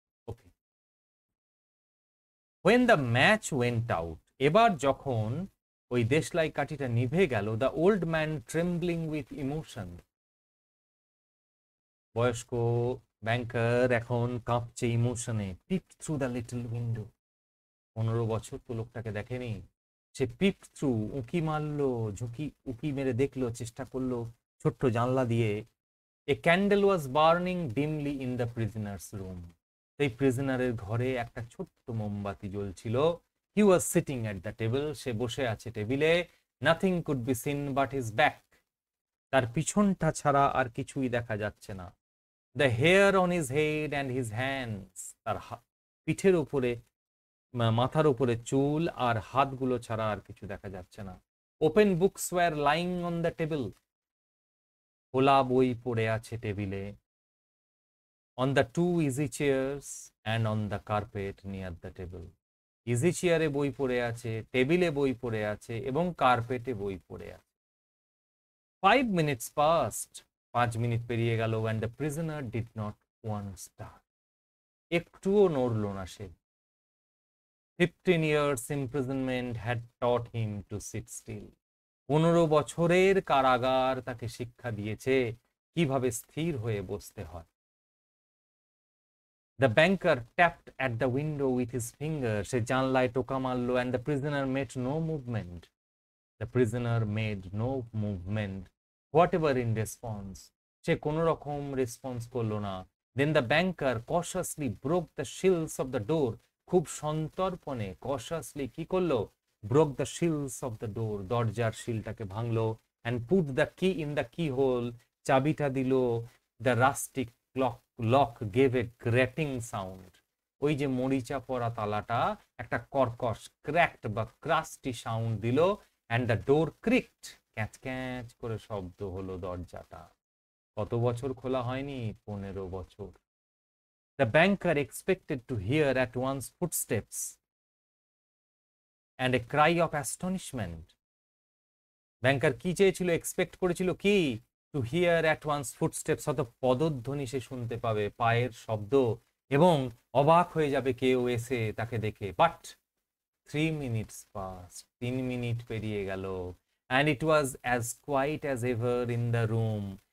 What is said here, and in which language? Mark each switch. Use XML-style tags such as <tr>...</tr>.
<bn>Okay</bn> <en>when the match went out,</en> <bn>এবার যখন ওই দেশলাই কাঠিটা নিভে গেল,</bn> <en>the old man trembling with emotion,</en> <bn>বয়স্ক ব্যাংকার এখন কাঁপছে ইমোশনে,</bn> <en>peeped through the little window,</en> <bn>15 বছর তো লোকটাকে দেখেনি, সে peeped through, উঁকি মারলো, উঁকি মেরে দেখলো, চেষ্টা করলো ছোট্ট জানলা দিয়ে।</bn> <en>A candle was burning dimly in the prisoner's room,</en> <bn>এই প্রিজনারের ঘরে একটা ছোট্ট মোমবাতি জ্বলছিল।</bn> <en>He was sitting at the table,</en> <bn>সে বসে আছে টেবিলে।</bn> <en>Nothing could be seen but his back,</en> <bn>তার পিছনটা ছাড়া আর কিছুই দেখা যাচ্ছে না।</bn> <en>The hair on his head and his hands,</en> <bn>তার পিঠের উপরে, মাথার উপরে চুল আর হাতগুলো ছাড়া আর কিছু দেখা যাচ্ছে না।</bn> <en>Open books were lying on the table,</en> <bn>খোলা বই পড়ে আছে টেবিলে।</bn> <en>On the two easy chairs and on the carpet near the table,</en> <bn>easy চেয়ারে বই পড়ে আছে, টেবিলে বই পড়ে আছে এবং কার্পেটে বই পড়ে আছে।</bn> <en>5 minutes passed,</en> <bn>5 মিনিট পেরিয়ে গেল,</bn> <en>and the prisoner did not once stir,</en> <bn>একটুও নড়ল না সে।</bn> <en>15 years imprisonment had taught him to sit still,</en> <bn>15 বছরের কারাগার তাকে শিক্ষা দিয়েছে কিভাবে স্থির হয়ে বসতে হয়।</bn> <en>The banker tapped at the window with his finger,</en> <bn>সে জানলায় টোকা মারলো,</bn> <en>and the prisoner made no movement, the prisoner made no movement whatever in response,</en> <bn>সে কোনো রকম রেসপন্স করলো না।</bn> <en>Then the banker cautiously broke the shills of the door,</en> <bn>খুব সন্তর্পণে</bn> <en>cautiously</en> <bn>কি করলো?</bn> <en>Broke the shills of the door,</en> <bn>দরজার শিলটাকে ভাঙলো,</bn> <en>and put the key in the keyhole,</en> <bn>চাবিটা দিল।</bn> <en>The rustic lock gave a grating sound,</en> <bn>ওই যে মরিচা পড়া তালাটা একটা কর্কশ ক্র্যাকড বা ক্রাস্টি সাউন্ড দিল।</bn> <en>and the door creaked,</en> <bn>ক্যাঁচ ক্যাঁচ করে শব্দ হলো দরজাটা। কত বছর খোলা হয়নি? 15 বছর।</bn> <en>The banker expected to hear at once footsteps and a cry of astonishment,</en> <bn>ব্যাংকার কি চেয়েছিল? এক্সপেক্ট করেছিল কি?</bn> <en>to hear at once footsteps,</en> <bn>হয়তো পদধ্বনি সে শুনতে পাবে, পায়ের শব্দ, এবং অবাক হয়ে যাবে কেউ এসে তাকে দেখে।</bn> <en>but 3 minutes পাস,</en> <bn>3 মিনিট পেরিয়ে গেল,</bn> <en>And it was as quiet as ever in the room.</en>